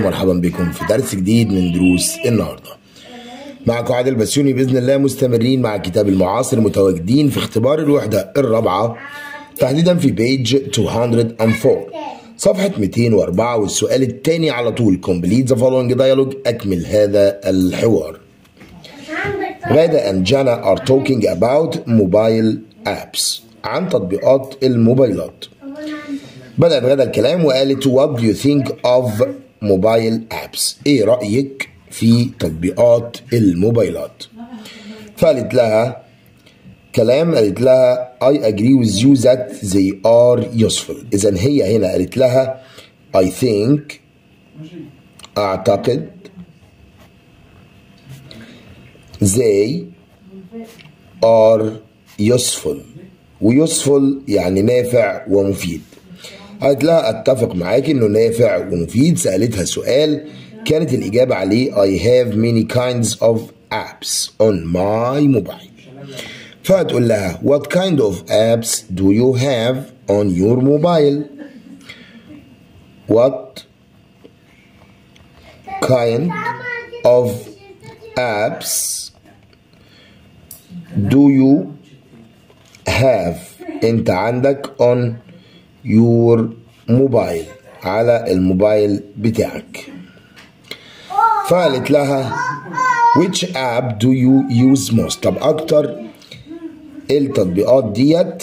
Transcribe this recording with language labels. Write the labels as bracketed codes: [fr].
[ar] مرحبا بكم في درس جديد من دروس النهاردة. معكم عادل بسيوني بإذن الله، مستمرين مع كتاب المعاصر، متواجدين في اختبار الوحدة الرابعة تحديدا في بيج 204 صفحة 204، والسؤال الثاني على طول [en] complete the following dialogue، [ar] أكمل هذا الحوار. [en] غادة and Jana are talking about mobile apps، [ar] عن تطبيقات الموبايلات. بدأت غادة الكلام وقالت [en] what do you think of mobile apps؟ [ar] ايه رأيك في تطبيقات الموبايلات؟ فقالت لها كلام، قالت لها [en] I agree with you that they are useful. [ar] إذن هي هنا قالت لها [en] I think، [ar] أعتقد، [en] they are useful، [ar] ويuseful يعني نافع ومفيد. قالت لها اتفق معاك انه نافع ومفيد. سألتها سؤال كانت الإجابة عليه [en] I have many kinds of apps on my mobile. [ar] فهتقول لها [en] what kind of apps do you have on your mobile؟ what kind of apps do you have [ar] انت عندك [en] on your mobile، [ar] على الموبايل بتاعك. فقالت لها [en] which app do you use most؟ [ar] طب اكتر التطبيقات ديت.